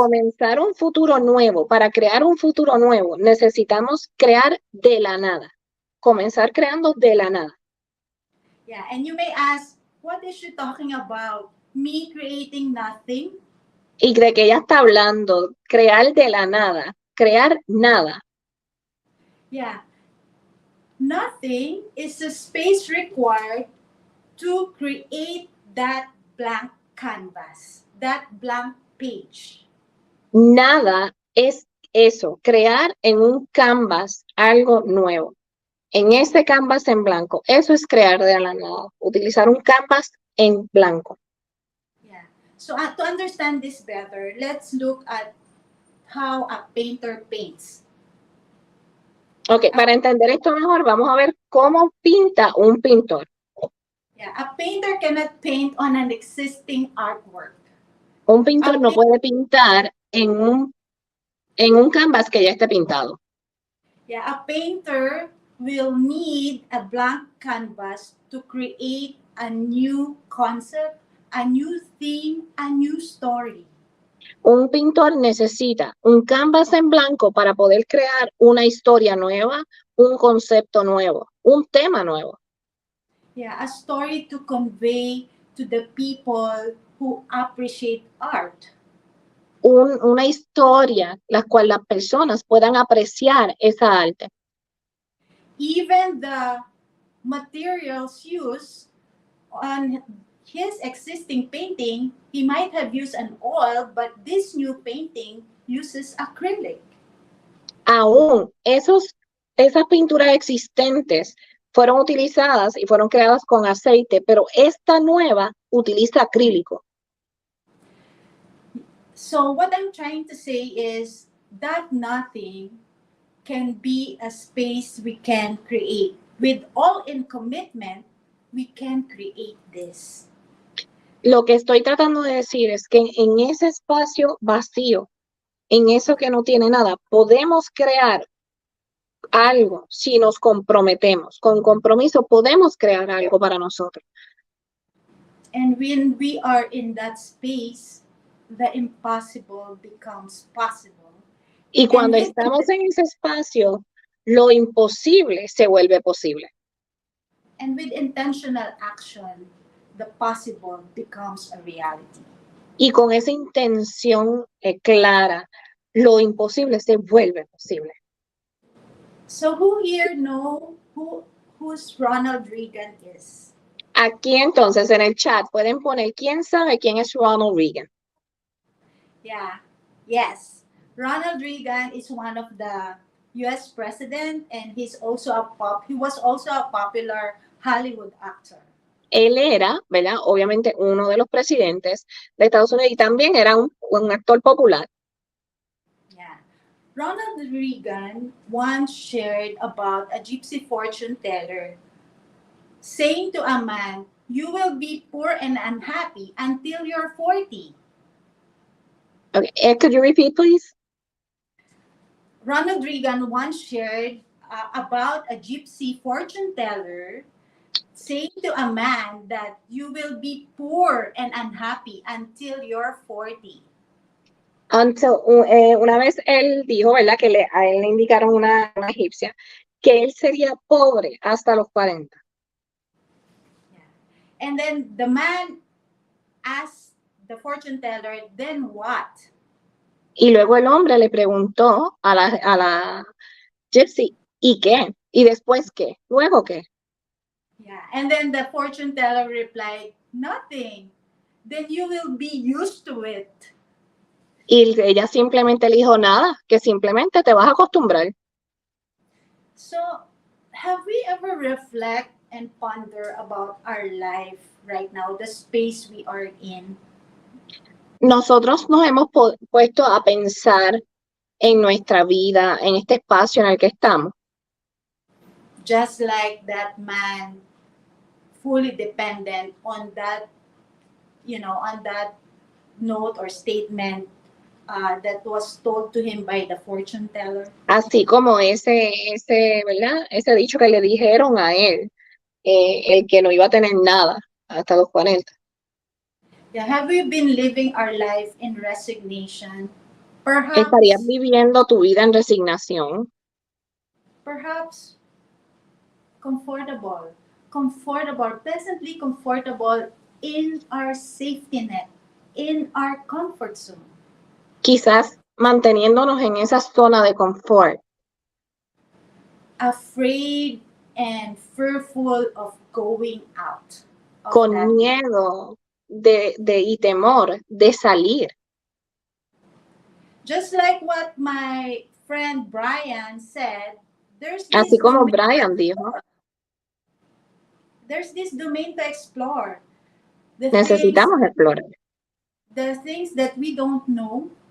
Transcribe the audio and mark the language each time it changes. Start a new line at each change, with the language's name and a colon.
Spanish: comenzar un futuro nuevo, para crear un futuro nuevo, necesitamos crear de la nada. Comenzar creando de la nada.
English: yeah, and you may ask, what is she talking about? Me creating nothing?
Spanish: Y cree que ella está hablando, crear de la nada, crear nada.
English: Yeah. Nothing is the space required to create that blank canvas, that blank page.
Spanish: Nada es eso, crear en un canvas algo nuevo. En ese canvas en blanco, eso es crear de la nada, utilizar un canvas en blanco.
English: Yeah. So to understand this better, let's look at how a painter paints.
Spanish: Ok, para entender esto mejor, vamos a ver cómo pinta un pintor.
English: Yeah, a painter cannot paint on an existing artwork.
Spanish: Un pintor no puede pintar en un canvas que ya esté pintado.
English: Yeah, a painter will need a blank canvas to create a new concept, a new theme, a new story.
Spanish: Un pintor necesita un canvas en blanco para poder crear una historia nueva, un concepto nuevo, un tema nuevo.
English: Yeah, a story to convey to the people who appreciate art.
Spanish: Una historia la cual las personas puedan apreciar esa arte.
English: Even the materials used on his existing painting, he might have used an oil, but this new painting uses acrylic.
Spanish: Aún esas pinturas existentes fueron utilizadas y fueron creadas con aceite, pero esta nueva utiliza acrílico.
English: So what I'm trying to say is that nothing can be a space we can create. With all in commitment, we can create this.
Spanish: Lo que estoy tratando de decir es que en ese espacio vacío, en eso que no tiene nada, podemos crear algo si nos comprometemos. Con compromiso podemos crear algo para nosotros.
English: And when we are in that space, the impossible becomes possible.
Spanish: Y cuando estamos en ese espacio, lo imposible se vuelve posible.
English: And with intentional action, the possible becomes a reality.
Spanish: Y con esa intención clara, lo imposible se vuelve posible.
English: So who here know who's Ronald Reagan is?
Spanish: Aquí entonces en el chat pueden poner quién sabe quién es Ronald Reagan.
English: Yeah, yes. Ronald Reagan is one of the U.S. president, and he was also a popular Hollywood actor.
Spanish: Él era, ¿verdad? Obviamente uno de los presidentes de Estados Unidos y también era un actor popular.
English: Yeah. Ronald Reagan once shared about a gypsy fortune teller saying to a man, "You will be poor and unhappy until you're 40. Okay. Could you repeat, please? Ronald Reagan once shared about a gypsy fortune teller saying to a man that you will be poor and unhappy until you're 40.
Spanish: Una vez él dijo, ¿verdad? Que a él le indicaron una egipcia, que él sería pobre hasta los 40.
English: And then the man asked the fortune teller, then what?
Spanish: Y luego el hombre le preguntó a la gypsy, ¿y qué? ¿Y después qué? ¿Luego qué?
English: Yeah, and then the fortune teller replied, nothing. Then you will be used to it.
Spanish: Y ella simplemente le dijo, nada, que simplemente te vas a acostumbrar.
English: So, have we ever reflect and ponder about our life right now, the space we are in?
Spanish: Nosotros nos hemos puesto a pensar en nuestra vida, en este espacio en el que estamos.
English: Just like that man, fully dependent on that, on that note or statement that was told to him by the fortune teller.
Spanish: Así como ¿verdad? Ese dicho que le dijeron a él, el que no iba a tener nada hasta los 40.
English: Yeah, have we been living our life in resignation?
Spanish: ¿Estarías viviendo tu vida en resignación?
English: Perhaps comfortable, pleasantly comfortable in our safety net, in our comfort zone.
Spanish: Quizás manteniéndonos en esa zona de confort.
English: Afraid and fearful of going out.
Spanish: Con miedo y temor de salir.
English: Just like what my friend Bryan said,
Spanish: así como Bryan dijo,
English: there's this domain to explore.
Spanish: Necesitamos explorar.
English: The things that we don't know.